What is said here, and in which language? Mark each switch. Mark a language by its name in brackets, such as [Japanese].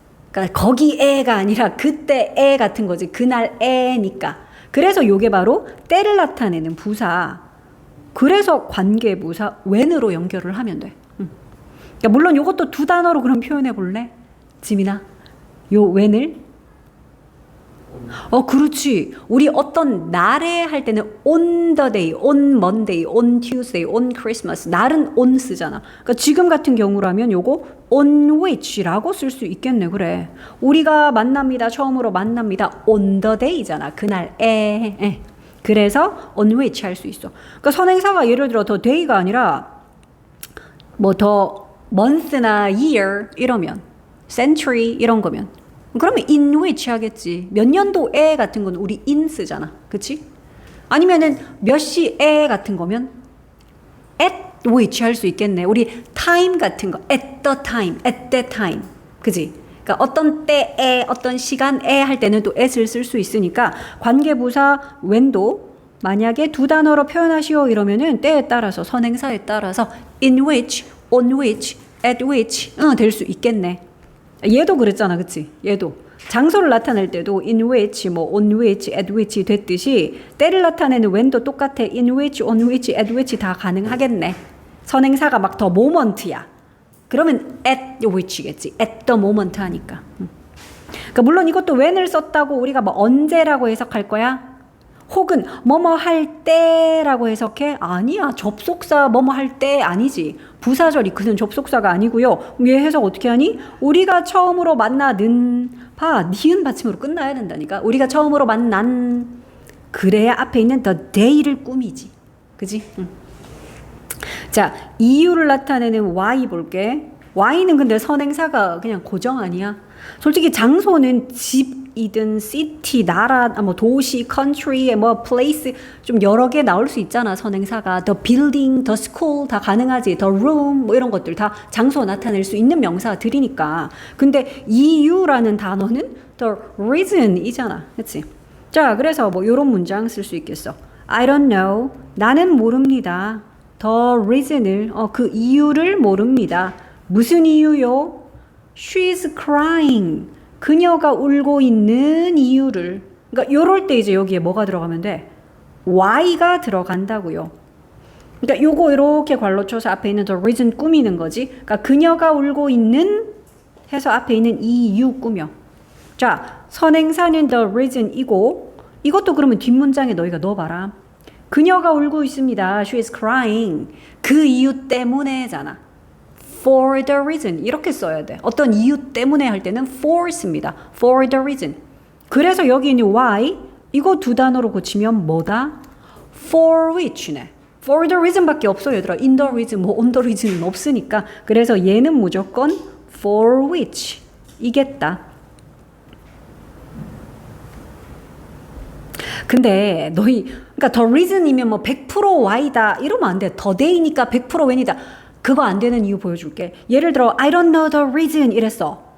[Korean] 그러니까 거기 애가 아니라 그때 애 같은 거지. 그날 애니까. 그래서 요게 바로 때를 나타내는 부사. 그래서 관계부사 when으로 연결을 하면 돼. 그러니까 물론 요것도 두 단어로 그럼 표현해 볼래? 지민아, 요 when을 그렇지. 우리 어떤 날에 할 때는 [English] on the day, on Monday, on Tuesday, on Christmas. [Korean] 날은 on 쓰잖아. 그러니까 지금 같은 경우라면 요거 [English] on which [Korean] 라고 쓸 수 있겠네. 그래. 우리가 만납니다. 처음으로 만납니다. [English] on the day [Korean] 잖아. 그날에. 그래서 [English] on which [Korean] 할 수 있어. 그러니까 선행사가 예를 들어 더 day가 아니라 뭐 더 month나 year 이러면 century 이런 거면 그러면 [English] in which [Korean] 하겠지. 몇 년도에 같은 건 우리 in 쓰잖아. 그치? 아니면은 몇 시에 같은 거면 [English] at which [Korean] 할 수 있겠네. [English] 우리 time [Korean] 같은 거 [English] at the time, at that time. [Korean] 그치? 그러니까 어떤 때에 어떤 시간에 할 때는 또 at을 쓸 수 있으니까 관계부사 when도 만약에 두 단어로 표현하시오 이러면은 때에 따라서 선행사에 따라서 [English] in which, on which, at which [Korean] 될 수 있겠네. 얘도 그랬잖아, 그치? 얘도 장소를 나타낼 때도 [English] in which, 뭐 on which, at which [Korean] 됐듯이 때를 나타내는 when도 똑같아. [English] in which, on which, at which [Korean] 다 가능하겠네. 선행사가 막 더 moment야. 그러면 [English] at which [Korean] 겠지. [English] at the moment [Korean] 하니까. 그러니까 물론 이것도 when을 썼다고 우리가 뭐 언제라고 해석할 거야? 혹은 뭐뭐 할 때라고 해석해? 아니야. 접속사 뭐뭐 할 때 아니지. 부사절이 그는 접속사가 아니고요. 얘 해석 어떻게 하니? 우리가 처음으로 만나는 봐. 니은 받침으로 끝나야 된다니까. 우리가 처음으로 만난 그래야 앞에 있는 [English] the day [Korean] 를 꾸미지. 그지? 자, 이유를 나타내는 why 볼게. why는 근데 선행사가 그냥 고정 아니야? 솔직히 장소는 집이든 city, 나라, 뭐 도시, country, 뭐 place 좀 여러 개 나올 수 있잖아. [English] 선행사가 the building, the school [Korean] 다 가능하지. the room 뭐 이런 것들 다 장소 나타낼 수 있는 명사들이니까. 근데 이유라는 단어는 the reason이잖아. 그렇지? 자, 그래서 뭐 이런 문장 쓸 수 있겠어. [English] I don't know. [Korean] 나는 모릅니다. the reason을 그 이유를 모릅니다. 무슨 이유요? [English] She's crying. [Korean] 그녀가 울고 있는 이유를. 그러니까 요럴 때 이제 여기에 뭐가 들어가면 돼? why가 들어간다고요. 그러니까 요거 이렇게 괄호 쳐서 앞에 있는 the reason 꾸미는 거지. 그러니까 그녀가 울고 있는 해서 앞에 있는 이유 꾸며. 자, 선행사는 the reason이고 이것도 그러면 뒷문장에 너희가 넣어봐라. 그녀가 울고 있습니다. [English] She is crying. [Korean] 그 이유 때문에잖아. [English] For the reason [Korean] 이렇게 써야 돼. 어떤 이유 때문에 할 때는 for 씁니다. [English] For the reason. [Korean] 그래서 여기 있는 why 이거 두 단어로 고치면 뭐다? [English] For which [Korean] 네. [English] For the reason [Korean] 밖에 없어요, 얘들아. [English] In the reason, 뭐 on the reason [Korean] 은 없으니까. 그래서 얘는 무조건 [English] for which [Korean] 이겠다. 근데 너희 그러니까 the reason이면 뭐 100% why다 이러면 안 돼. the day니까 100% when이다. 그거 안 되는 이유 보여줄게. 예를 들어 [English] I don't know the reason [Korean] 이랬어.